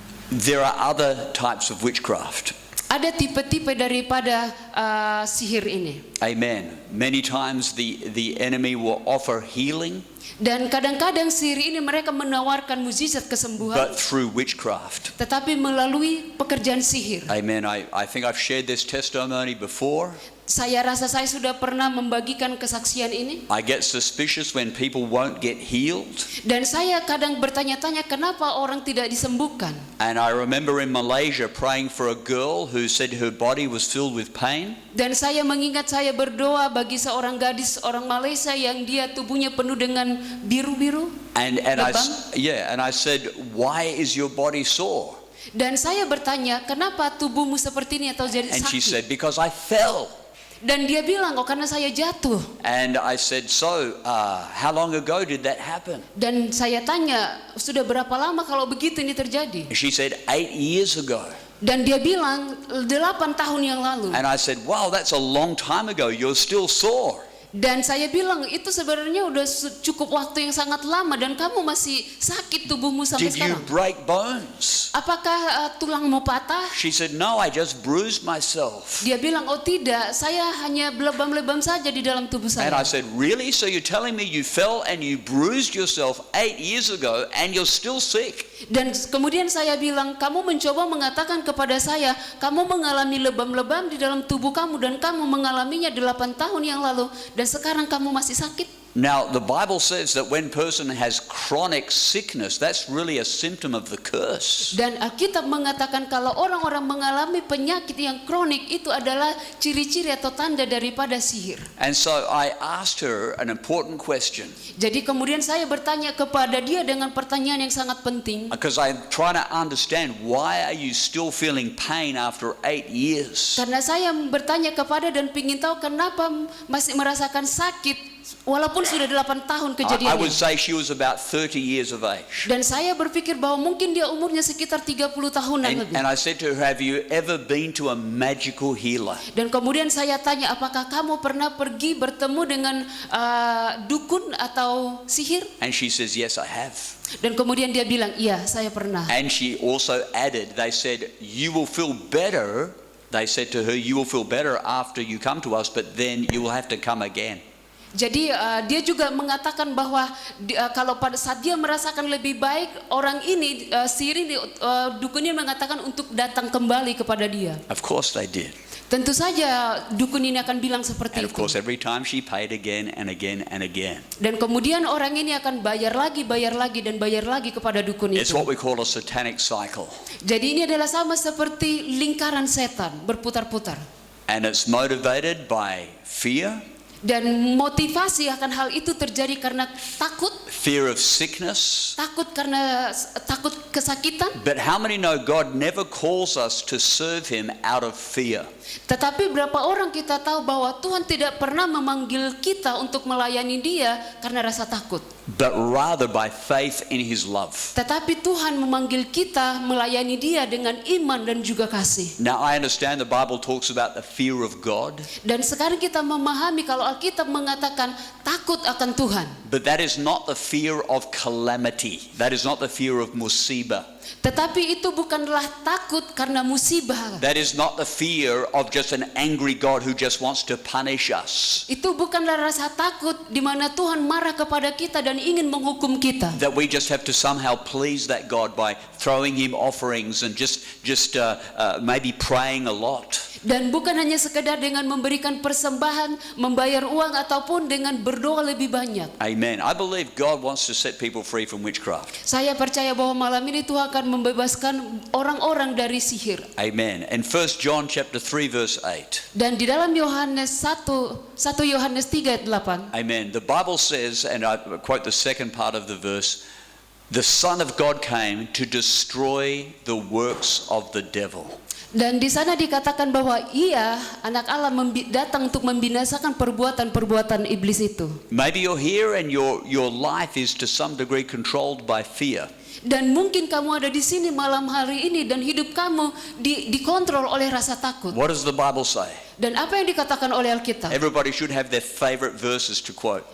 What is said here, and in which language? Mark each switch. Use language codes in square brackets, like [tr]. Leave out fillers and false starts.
[en] There are other types of witchcraft. [id] Ada tipe-tipe daripada sihir ini. [en] Amen. Many times the enemy will offer healing, [id] Dan kadang-kadang sihir ini mereka menawarkan mukjizat kesembuhan, [en] but through witchcraft. [id] tetapi melalui pekerjaan sihir. [en] Amen. I think I've shared this testimony before. [id] Saya rasa saya sudah pernah membagikan kesaksian ini. [en] I get suspicious when people won't get healed. [id] Dan saya kadang bertanya-tanya kenapa orang tidak disembuhkan. [en] And I remember in Malaysia praying for a girl who said her body was filled with pain. [id] Dan saya mengingat saya berdoa bagi seorang gadis orang Malaysia yang dia tubuhnya penuh dengan biru-biru. [en] And I said, why is your body sore? [id] Dan saya bertanya, kenapa tubuhmu seperti ini atau jadi [en] And she [id] sakit? [en] said, because I fell. [id] Dan dia bilang, oh karena saya jatuh. [en] And I said, so how long ago did that happen? [id] Dan saya tanya, sudah berapa lama kalau begitu ini terjadi? [en] She said, 8 years ago. [id] Dan dia bilang, 8 tahun yang lalu. [en] And I said, wow, that's a long time ago. You're still sore. [id] Dan saya bilang, itu sebenarnya udah cukup waktu yang sangat lama dan kamu masih sakit tubuhmu sampai [en] Did you [id] sekarang. [en] break bones? [id] Apakah tulangmu patah? [en] She said, no, I just bruised myself. [id] Dia bilang, oh tidak, saya hanya lebam-lebam saja di dalam tubuh [en] And I [id] saya. [en] said, really? So you're telling me you fell and you bruised yourself 8 years ago and you're still sick? [id] Dan kemudian saya bilang, kamu mencoba mengatakan kepada saya, kamu mengalami lebam-lebam di dalam tubuh kamu dan kamu mengalaminya 8 tahun yang lalu dan sekarang kamu masih sakit. [en] Now, the Bible says that when person has chronic sickness, that's really a symptom of the curse. [id] Dan Alkitab mengatakan kalau orang-orang mengalami penyakit yang kronik itu adalah ciri-ciri atau tanda daripada sihir. [en] And so I asked her an important question, [id] Jadi kemudian saya bertanya kepada dia dengan pertanyaan yang sangat penting. [en] because I'm trying to understand, why are you still feeling pain after 8 years? [id] Karena saya bertanya kepada dan ingin tahu kenapa masih merasakan sakit walaupun sudah 8 tahun [en] I would [id] kejadiannya. [en] say she was about 30 years of age. [id] Dan saya berpikir bahwa mungkin dia umurnya sekitar 30 tahunan lebih. [en] And I said to her, have you ever been to a magical healer? [id] Dan kemudian saya tanya, apakah kamu pernah pergi bertemu dengan dukun atau sihir? [en] And she says, yes, I have. Dan kemudian dia bilang, iya saya pernah. And she also added, they said, you will feel better. They said to her, you will feel better after you come to us, but then you will have to come again. [id] Jadi dia juga mengatakan bahwa kalau pada saat dia merasakan lebih baik, orang ini, sihir ini, dukun ini mengatakan untuk datang kembali kepada dia. [en] Of course they did. [id] Tentu saja dukun ini akan bilang seperti [en] And of [id] itu. [en] course every time she paid again and again and again. [id] Dan kemudian orang ini akan bayar lagi dan bayar lagi kepada dukun [en] It's [id] itu. [en] what we call a satanic cycle. [id] Jadi ini adalah sama seperti lingkaran setan berputar-putar. [en] And it's motivated by fear, [id] Dan motivasi akan hal itu terjadi karena takut [en] fear of sickness. [id] karena takut kesakitan. [en] But how many know God never calls us to serve Him out of fear? [id] Tetapi berapa orang kita tahu bahwa Tuhan tidak pernah memanggil kita untuk melayani Dia karena rasa takut. [en] But rather by faith in His love. [id] Tetapi Tuhan memanggil kita melayani Dia dengan iman dan juga kasih. [en] Now I understand the Bible talks about the fear of God. [id] Dan sekarang kita memahami kalau Alkitab mengatakan takut akan Tuhan. [en] But that is not the fear of calamity. That is not the fear of musibah. [id] Tetapi itu bukanlah takut karena musibah. [en] That is not the fear of just an angry God who just wants to punish us. [id] Itu bukanlah rasa takut di mana Tuhan marah kepada kita dan ingin menghukum kita. [en] That we just have to somehow please that God by throwing him offerings and just maybe praying a lot. [id] Dan bukan hanya sekedar dengan memberikan persembahan, membayar uang ataupun dengan berdoa lebih banyak. [en] Amen. I believe God wants to set people free from witchcraft. [id] Saya percaya bahwa malam ini Tuhan akan membebaskan orang-orang dari sihir. [en] Amen. And 1 John chapter 3 verse 8. [id] Dan di dalam Yohanes 1 Yohanes 3 ayat 8. [en] Amen. The Bible says, and I quote the second part of the verse, the Son of God came to destroy the works of the devil. [id] Dan di sana dikatakan bahwa ia, anak Allah, datang untuk membinasakan perbuatan-perbuatan iblis itu. [en] Maybe you're here and your life is to some degree controlled by fear. [id] Dan mungkin kamu ada di sini malam hari ini dan hidup kamu dikontrol oleh rasa takut. [en] What does the Bible say? [id] Dan apa yang dikatakan oleh Alkitab? [en] Everybody should have their favorite verses to quote.